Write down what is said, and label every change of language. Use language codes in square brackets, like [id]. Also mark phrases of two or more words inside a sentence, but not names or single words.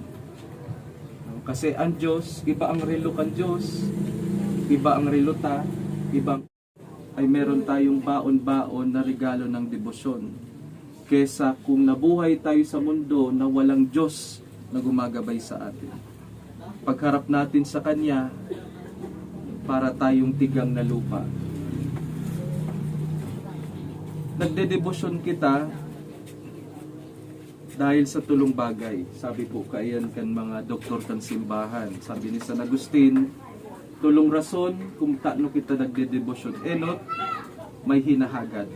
[bik] Kasi ang Diyos, iba ang relo kan Diyos, iba ang relo ta, ibang ay [tl] meron tayong baon-baon na regalo ng debosyon. Kesa kung nabuhay tayo sa mundo na walang Diyos na gumagabay sa atin. Pagharap natin sa Kanya, para tayong tigang na lupa. [bik] Nagdedebosyon kita dahil sa tulong bagay. Sabi po kaayan kan mga doktor kan simbahan. Sabi ni San Agustin, tulong rason kung taano kita nagdedebosyon. Enot, may hinahagad.